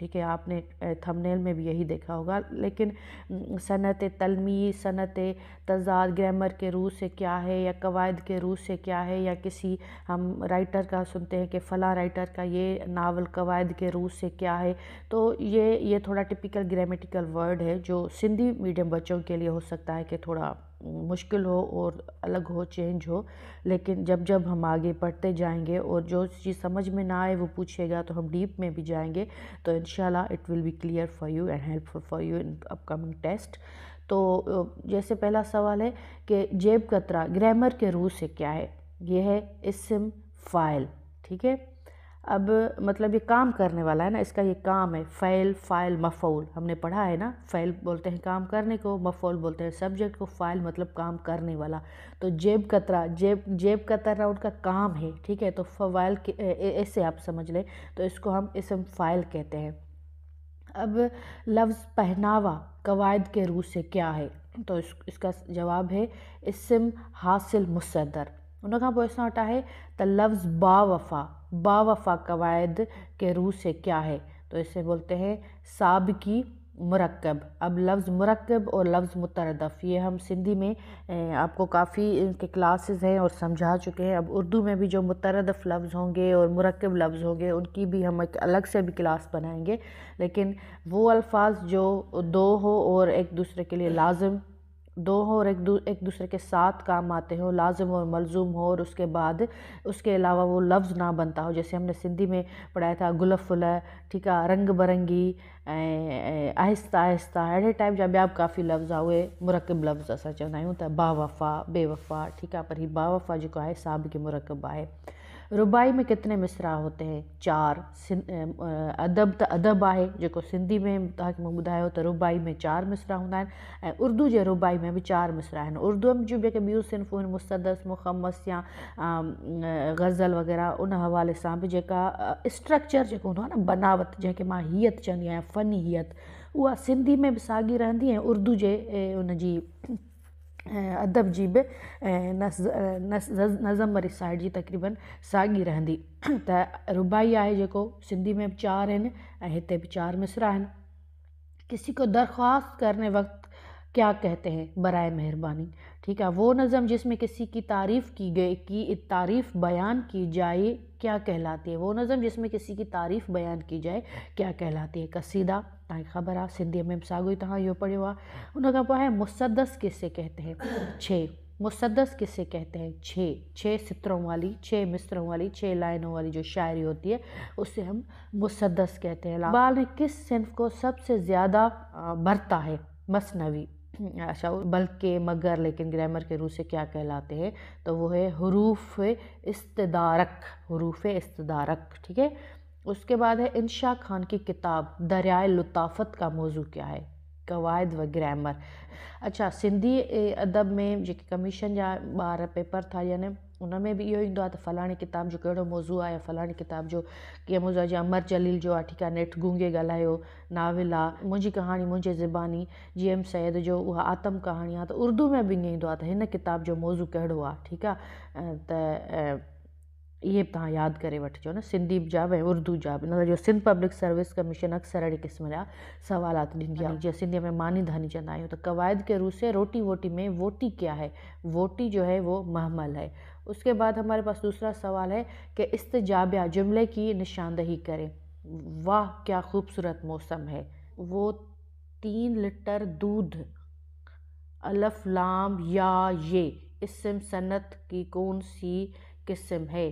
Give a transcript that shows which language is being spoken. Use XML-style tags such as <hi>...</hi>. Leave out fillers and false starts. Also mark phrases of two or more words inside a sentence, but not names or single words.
<ur>ٹھیک ہے، آپ نے تھمب نیل میں بھی یہی دیکھا ہوگا۔ لیکن صنعت تلمیز، صنعت تضاد گرامر کے رو سے کیا ہے یا قواعد کے رو سے کیا ہے، یا کسی ہم رائٹر کا سنتے ہیں کہ فلاں رائٹر کا یہ ناول قواعد کے رو سے کیا ہے، تو یہ تھوڑا</ur> <en>typical grammatical word</en> <ur>ہے جو سندھی میڈیم بچوں کے لیے ہو سکتا ہے کہ تھوڑا مشکل ہو اور الگ ہو، چینج ہو. لیکن جب ہم آگے پڑھتے جائیں گے اور جو چیز سمجھ میں نہ آئے وہ پوچھے گا تو ہم ڈیپ میں بھی جائیں گے، تو ان شاء اللہ</ur> <en>it will be clear for you and helpful for you in upcoming test.</en> <ur>تو جیسے پہلا سوال ہے کہ جیب کترا گرامر کے رو سے کیا ہے. یہ ہے اسم فاعل. ٹھیک ہے، اب مطلب یہ کام کرنے والا ہے نا، اس کا یہ کام ہے. فعل، فاعل، مفعول ہم نے پڑھا ہے نا۔ فعل بولتے ہیں کام کرنے کو، مفعول بولتے ہیں سبجیکٹ کو، فاعل مطلب کام کرنے والا. تو جیب کترا، جیب کترا ان کا کام ہے. ٹھیک ہے، تو فواعل کے ایسے آپ سمجھ لیں، تو اس کو ہم اسم فاعل کہتے ہیں. اب لفظ پہناوا قواعد کے رو سے کیا ہے، تو اس کا جواب ہے اسم حاصل مصدر.</ur> <sd>उन खां पोइ असां वटि आहे त लफ्ज़ बावफ़ा, बावफ़ा</sd> <ur>قواعد کے رو سے کیا ہے، تو اسے بولتے ہیں سابقی مرکب. اب لفظ مرکب اور لفظ مترادف یہ ہم سندھی میں آپ کو کافی ان کے کلاسز ہیں اور سمجھا چکے ہیں. اب اردو میں بھی جو مترادف لفظ ہوں گے اور مرکب لفظ ہوں گے ان کی بھی ہم ایک الگ سے بھی کلاس بنائیں گے. لیکن وہ الفاظ جو دو ہو اور ایک دوسرے کے لیے لازم، دو ہو اور ایک دوسرے کے ساتھ کام آتے ہو، لازم اور ملزوم ہو، اور اس کے بعد اس کے علاوہ وہ لفظ نہ بنتا ہو. جیسے ہم نے سندھی میں پڑھایا تھا گل پھول، ٹھیک ہے، رنگ برنگی، آہستہ آہستہ,</ur> <sd>अहिड़े टाइप जा ॿिया बि काफ़ी लफ़्ज़ आहे उहे मुरकब लफ़्ज़ असां चवंदा आहियूं त बावफ़ा, बेवफ़ा। ठीक आहे, पर हीउ बावफ़ा जेको आहे साबिक़ मुरकब आहे।</sd> <ur>رباعی میں کتنے مصرعے ہوتے ہیں، 4.</ur> <sd>अदब त अदब आहे जेको सिंधी में तव्हांखे मां ॿुधायो त रुबाई में 4 मिसरा हूंदा आहिनि, ऐं उर्दू जे रुबाई में बि 4 मिसरा आहिनि। उर्दू में जूं जेके ॿियूं सिन्फ़ूं आहिनि मुस्तदस, मुख़म्मस या ग़ज़ल वग़ैरह, उन हवाले सां बि जेका स्ट्रक्चर जेको हूंदो आहे न, बनावट जंहिंखे मां हियत चवंदी आहियां, फ़नी हियत, उहा सिंधी में बि साॻी रहंदी ऐं उर्दू जे उनजी अदब जी बि नज़म वारी साइड जी तक़रीबन साॻी रहंदी। त रुबाई आहे जेको सिंधी में बि 4 आहिनि ऐं हिते बि 4 मिसरा आहिनि।</sd> <ur>کسی کو درخواست کرنے وقت کیا کہتے ہیں، برائے مہربانی. ٹھیک ہے، وہ نظم جس میں کسی کی تعریف کی گئی، کی تعریف بیان کی جائے کیا کہلاتی ہے. وہ نظم جس میں کسی کی تعریف بیان کی جائے کیا کہلاتی ہے، قصیدہ.</ur> <sd>तव्हांखे ख़बर आहे सिंधीअ में बि साॻियो ई तव्हां इहो पढ़ियो आहे। उन खां पोइ आहे</sd> <ur>مسدس کسے کہتے ہیں، 6. مسدس کسے کہتے ہیں، 6 سطروں والی، 6 مصرعوں والی، 6 لائنوں والی جو شاعری ہوتی ہے اس سے ہم مسدس کہتے ہیں. اقبال نے کس صنف کو سب سے زیادہ برتا ہے، مثنوی. اچھا، بلکہ مگر لیکن گرامر کے رو سے کیا کہلاتے ہیں، تو وہ ہے حروف استدارک، حروف استدارک. ٹھیک ہے، اس کے بعد ہے انشا خان کی کتاب دریائے لطافت کا موضوع کیا ہے، قواعد و گرامر. अच्छा,</ur> <sd>सिंधी अदब में जेके कमीशन जा ॿार पेपर था ॾियनि उन में बि इहो ईंदो आहे त फ़लाणी किताब जो कहिड़ो मौज़ू आहे, या फ़लाणी किताब जो कीअं मौज़ू आहे। जीअं अमर जलील जो आहे, ठीकु आहे, नेठि गूंगे ॻाल्हायो नाविल आहे। मुंहिंजी कहाणी मुंहिंजे ज़बानी, GM सैद जो उहा आतम कहाणी आहे। त उर्दू में बि ईअं ईंदो आहे त हिन किताब जो मौज़ू कहिड़ो आहे। ठीकु आहे, त इहे बि तव्हां यादि करे वठिजो न, सिंधी जा बि ऐं उर्दू जा बि। इन जो सिंध पब्लिक सर्विस कमीशन अक्सर अहिड़े क़िस्म जा सवालात ॾींदी आहे। जीअं सिंधीअ में मानी धानी चवंदा आहियूं,</sd> <ur>त قواعد کے رو سے روٹی ووٹی میں ووٹی کیا ہے، ووٹی جو ہے وہ مہمل ہے. اس کے بعد ہمارے پاس دوسرا سوال ہے کہ استجابہ جملے کی نشاندہی کریں۔ واہ کیا خوبصورت موسم ہے، وہ 3 لیٹر دودھ، الف لام یا یہ اسم صنعت کی کون سی قسم ہے؟</ur>